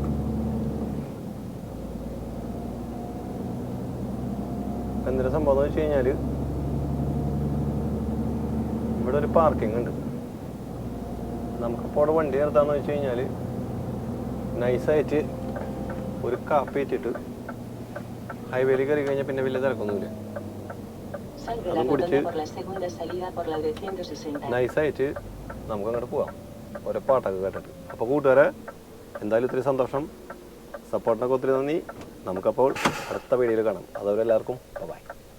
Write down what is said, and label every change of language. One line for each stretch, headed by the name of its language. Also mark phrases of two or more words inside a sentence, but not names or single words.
Malayalam: എന്തൊരു സംഭവം എന്ന് വെച്ച് കഴിഞ്ഞാൽ ഇവിടെ ഒരു പാർക്കിംഗ് ഉണ്ട്. നമുക്കിപ്പോൾ അവിടെ വണ്ടി നിർത്താന്ന് വെച്ച് കഴിഞ്ഞാൽ നൈസായിട്ട് ഒരു കാപ്പി ഇട്ടിട്ട് ഹൈവേയിൽ കയറി കഴിഞ്ഞാൽ പിന്നെ വലിയ തിരക്കൊന്നുമില്ല.
Spanish: Sal de la rotonda por la segunda salida por la de 160.
Malayalam: നൈസായിട്ട് നമുക്ക് അങ്ങോട്ട് പോവാം ഓരോ പാട്ടൊക്കെ കേട്ടിട്ട്. അപ്പോൾ കൂട്ടുകാരെ, എന്തായാലും ഒത്തിരി സന്തോഷം, സപ്പോർട്ടിനൊക്കെ ഒത്തിരി നന്ദി. നമുക്കപ്പോൾ അടുത്ത വീഡിയോയിൽ കാണാം. അതുവരെ എല്ലാവർക്കും ബൈ.